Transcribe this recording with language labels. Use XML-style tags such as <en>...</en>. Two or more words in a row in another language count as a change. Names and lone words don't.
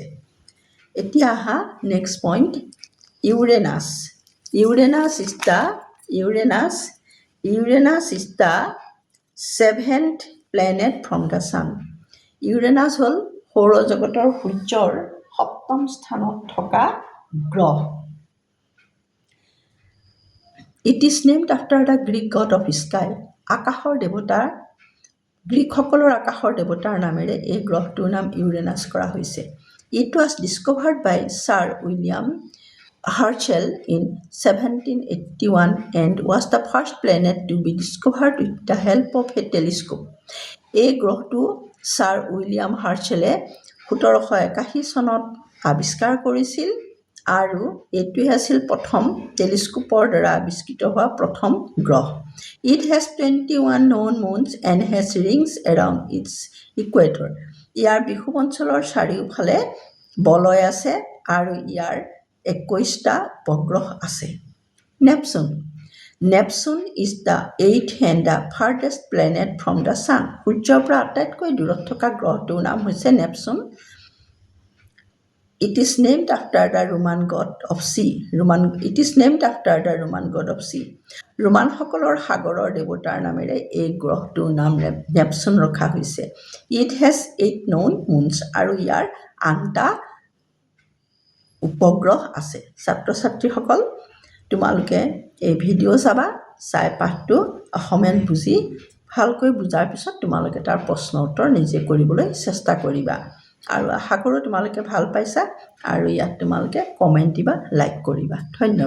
<as>এতিয়া আহা</as> <en>next point,</en> <as>ইউৰেনাছ।</as> <en>Uranus is the 7th planet from the sun.</en> <as>ইউৰেনাছ হ'ল সৌৰজগতৰ সূৰ্যৰ 7ম স্থানত থকা গ্ৰহ।</as> <en>It is named after the Greek god of sky.</en> <as>আকাশৰ দেৱতা, গ্ৰীকসকলৰ আকাশৰ দেৱতাৰ নামেৰে এই গ্ৰহটোৰ নাম ইউৰেনাছ কৰা হৈছে।</as> <en>It was discovered by Sir William Herschel in 1781 and was the first planet to be discovered with the help of a telescope.</en> <as>এই গ্ৰহটো ছাৰ উইলিয়াম হাৰ্চেলে 1781 চনত আৱিষ্কাৰ কৰিছিল আৰু এইটোৱে আছিল প্ৰথম টেলিস্কোপৰ দ্বাৰা আৱিষ্কৃত হোৱা প্ৰথম গ্ৰহ।</as> <en>It has 21 known moons and has rings around its equator.</en> <as>ইয়াৰ বিষুৱ অঞ্চলৰ চাৰিওফালে বলয় আছে আৰু ইয়াৰ 21টা উপগ্ৰহ আছে।</as> <en>Neptune is the 8th and the farthest planet from the sun.</en> <as>সূৰ্যৰ পৰা আটাইতকৈ দূৰত থকা গ্ৰহটোৰ নাম হৈছে নেপচুন।</as> <en>It is named after the Roman god of sea.</en> <as>ৰোমানসকলৰ সাগৰৰ দেৱতাৰ নামেৰে এই গ্ৰহটোৰ নাম নেপচুন ৰখা হৈছে।</as> <en>It has 8 known moons,</en> <as>আৰু ইয়াৰ 8টা উপগ্ৰহ আছে। ছাত্ৰ ছাত্ৰীসকল, তোমালোকে এই ভিডিঅ' চাবা, চাই পাঠটো অসমীয়াত বুজি ভালকৈ বুজাৰ পিছত তোমালোকে তাৰ প্ৰশ্ন উত্তৰ নিজে কৰিবলৈ চেষ্টা কৰিবা। আৰু আশা কৰোঁ তোমালোকে ভাল পাইছা আৰু ইয়াত তোমালোকে কমেণ্ট দিবা, লাইক কৰিবা।</as>